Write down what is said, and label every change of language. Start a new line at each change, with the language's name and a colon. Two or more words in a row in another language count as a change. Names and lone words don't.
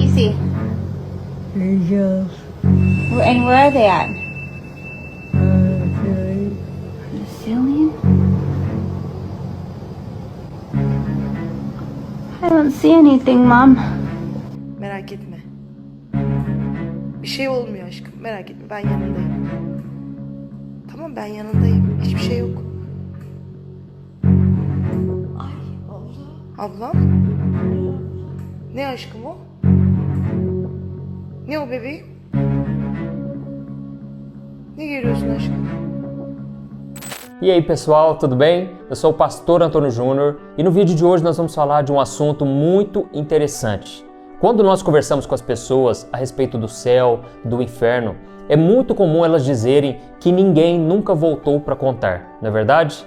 English: he? Angels. And where are they at? Silly. The ceiling? I don't see anything, Mom.
Turkish: Merak etme. Bir şey olmuyor aşkım. Merak etme. Ben yanındayım. Tamam, ben yanındayım. Hiçbir şey yok. Ay abla. Ablam? Ne aşkım o? Ne o bebeğim? Ne görüyorsun aşkım?
Portuguese: E aí pessoal, tudo bem? Eu sou o pastor Antônio Júnior e no vídeo de hoje nós vamos falar de um assunto muito interessante. Quando nós conversamos com as pessoas a respeito do céu, do inferno, é muito comum elas dizerem que ninguém nunca voltou para contar, não é verdade?